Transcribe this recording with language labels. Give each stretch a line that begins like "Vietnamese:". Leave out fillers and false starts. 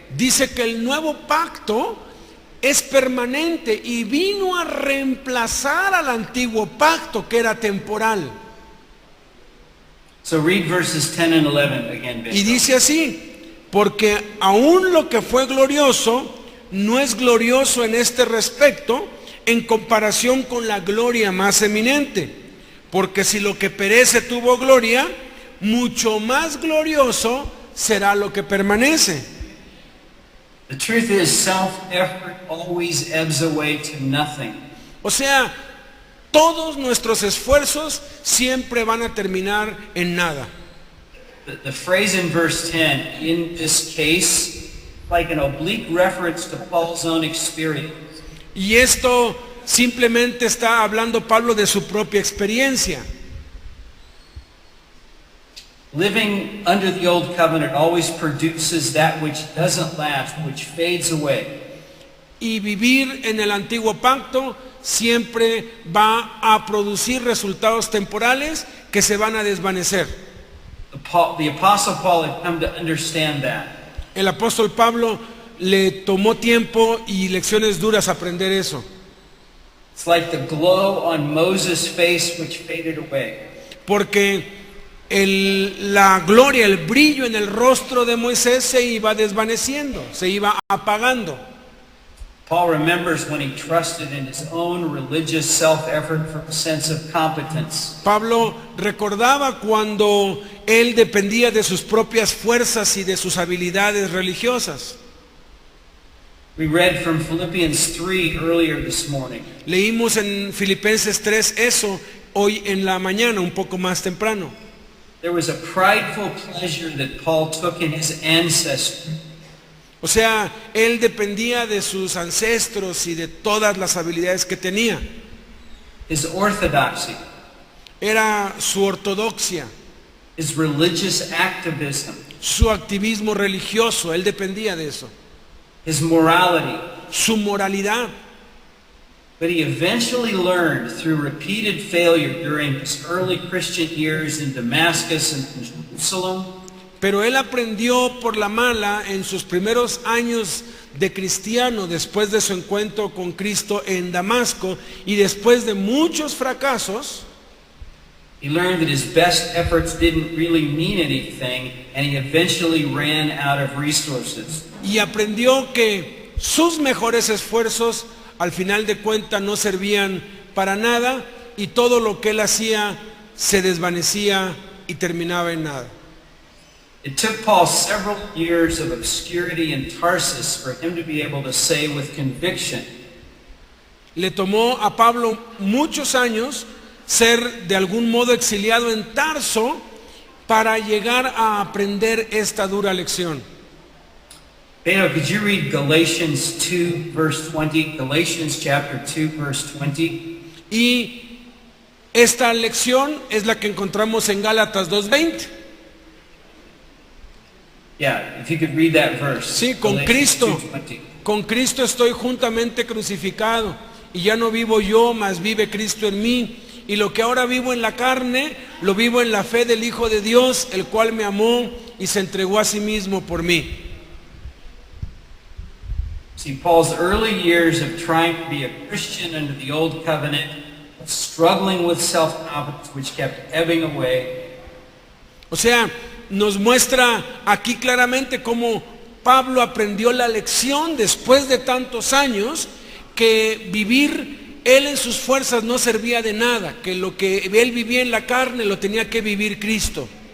Spanish: Dice que el nuevo pacto es permanente y vino a reemplazar al antiguo pacto que era temporal.
English: So read verses 10 and 11 again,
Spanish: Y
English: Bishop.
Spanish: dice así, porque aún lo que fue glorioso no es glorioso en este respecto en comparación con la gloria más eminente. Porque si lo que perece tuvo gloria, mucho más glorioso será lo que permanece.
English: The truth is self-effort always ebbs away to nothing.
Spanish: O sea, todos nuestros esfuerzos siempre van a terminar en nada.
English: The phrase in verse 10, in this case, like an oblique reference to Paul's own experience.
Spanish: Y esto simplemente está hablando Pablo de su propia experiencia.
English: Living under the old covenant always produces that which doesn't last, which fades away.
Spanish: Y vivir en el antiguo pacto siempre va a producir resultados temporales que se van a desvanecer.
English: The Apostle Paul had come to understand that.
Spanish: El apóstol Pablo le tomó tiempo y lecciones duras aprender eso.
English: It's like the glow on Moses' face which faded away.
Spanish: Porque la gloria, el brillo en el rostro de Moisés se iba desvaneciendo, se iba apagando.
English: Paul remembers when he trusted in his own religious self-effort for a sense of competence.
Spanish: Pablo recordaba cuando él dependía de sus propias fuerzas y de sus habilidades religiosas.
English: We read from Philippians 3 earlier this morning.
Spanish: Leímos en Filipenses 3 eso hoy en la mañana, un poco más temprano.
English: There was a prideful pleasure that Paul took in his ancestry.
Spanish: O sea, él dependía de sus ancestros y de todas las habilidades que tenía.
English: His orthodoxy,
Spanish: Era su ortodoxia,
English: his religious activism,
Spanish: su activismo religioso, él dependía de eso.
English: his morality.
Spanish: Su moralidad.
English: But he eventually learned through repeated failure during his early Christian years in Damascus and in Jerusalem.
Spanish: Pero él aprendió por la mala en sus primeros años de cristiano, después de su encuentro con Cristo en Damasco y después de muchos fracasos.
English: He learned that his best efforts didn't really mean anything, and he eventually ran out of resources.
Spanish: Y aprendió que sus mejores esfuerzos al final de cuentas no servían para nada y todo lo que él hacía se desvanecía y terminaba en nada.
English: It took Paul several years of obscurity in Tarsus for him to be able to say with conviction,
Spanish: Le tomó a Pablo muchos años ser de algún modo exiliado en Tarso para llegar a aprender esta dura lección.
English: Beno, could you read Galatians 2 verse 20? Galatians chapter 2 verse 20.
Spanish: Y esta lección es la que encontramos en Gálatas 2:20.
English: Yeah, if you could read that verse.
Spanish: Sí, con
English: Galatians
Spanish: Cristo.
English: 2:20.
Spanish: Con Cristo estoy juntamente crucificado y ya no vivo yo, mas vive Cristo en mí. Y lo que ahora vivo en la carne, lo vivo en la fe del Hijo de Dios, el cual me amó y se entregó a sí mismo por mí.
English: See, Paul's early years of trying to be a Christian under the old covenant, of struggling with self-confidence, which kept ebbing away.
Spanish: O sea, nos muestra aquí claramente cómo Pablo aprendió la lección después de tantos años que vivir él en sus fuerzas no servía de nada, que lo que él vivía en la carne lo tenía que vivir Cristo.